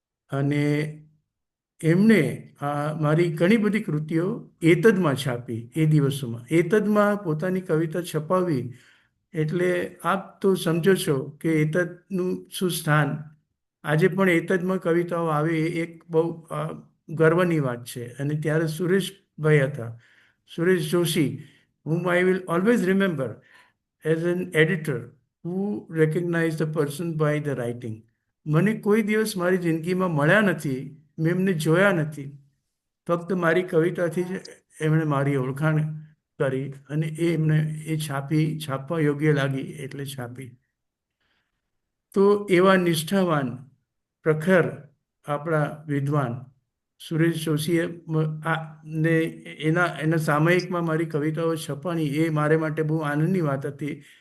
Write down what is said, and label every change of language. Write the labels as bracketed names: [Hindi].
[Gujarati] અને એમણે મારી ઘણી બધી કૃતિઓ એતદમાં છાપી. એ દિવસોમાં એતદમાં પોતાની કવિતા છપાવવી એટલે આપ તો સમજો છો કે એતદનું શું સ્થાન. આજે પણ એતદમાં કવિતાઓ આવે એ એક બહુ ગર્વની વાત છે. અને ત્યારે સુરેશભાઈ હતા, [English] Suresh Joshi, whom I will always remember as an editor who recognized the person by the writing. [Gujarati] મને કોઈ દિવસ મારી જિંદગીમાં મળ્યા નથી, મેં એમને જોયા નથી. ફક્ત મારી કવિતાથી જ એમણે મારી ઓળખાણ કરી અને એમને છાપવા યોગ્ય લાગી એટલે છાપી. તો એવા નિષ્ઠાવાન પ્રખર આપણા વિદ્વાન સુરેશ જોશીએ ને એના સામયિકમાં મારી કવિતાઓ છપાણી એ મારે માટે બહુ આનંદની વાત હતી.